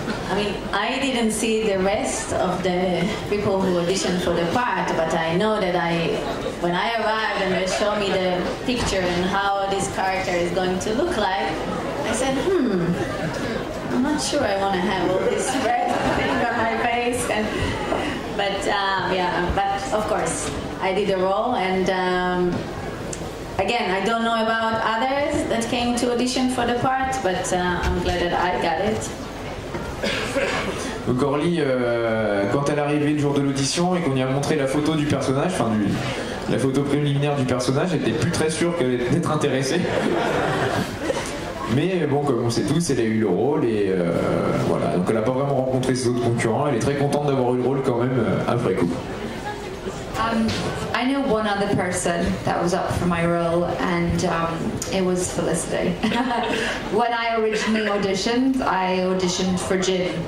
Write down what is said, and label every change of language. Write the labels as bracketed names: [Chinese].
[English] I mean, I didn't see the rest of the people who auditioned for the part, but I know that when I arrived and they showed me the picture and how this character is going to look like, I said, I'm not sure I want to have all this red thing on my face. But of course, I did the role, and again, I don't know about others that came to audition for the part, but I'm glad that I got it. [French] Donc Orly, quand elle est arrivée le jour de l'audition et qu'on y a montré la photo du personnage, enfin la photo préliminaire du personnage, elle était plus très sûre qu'elle allait être intéressée. Mais bon, comme on sait tous, elle a eu le rôle et voilà. Donc elle n'a pas vraiment rencontré ses autres concurrents. Elle est très contente d'avoir eu le rôle quand même après coup. [English] I know one other person that was up for my role, and it was Felicity. When I originally auditioned, I auditioned for Jin.